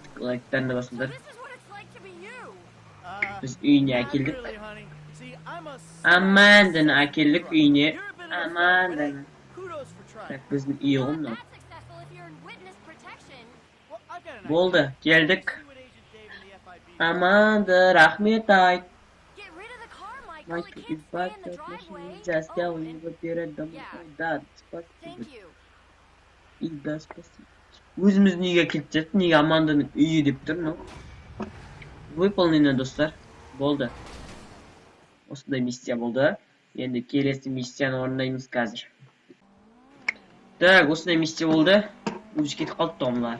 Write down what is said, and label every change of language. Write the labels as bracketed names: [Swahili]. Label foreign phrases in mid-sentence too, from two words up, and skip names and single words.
[Kazakh] Лайктарына басыңдар. Біз үйіне әкелдік. Аманданы әкелдік үйіне. Аманданы. Так, біздің үй ғой мынау. Болды, келдік. Аманда, рахмет айт. [Russian] Майкл, избавься от машины, застрял его перед домой. Да, спасибо. И да, спасибо. [Kazakh] Өзіміздің үйге келіп жатыр, неге Аманданың үйі деп тұр, но. Выполнено, достар. Болды. Осындай миссия болды. Енді келесі миссияны орындаймыз қазір. Так, осындай миссия болды. Өзі кетіп қалды томлар.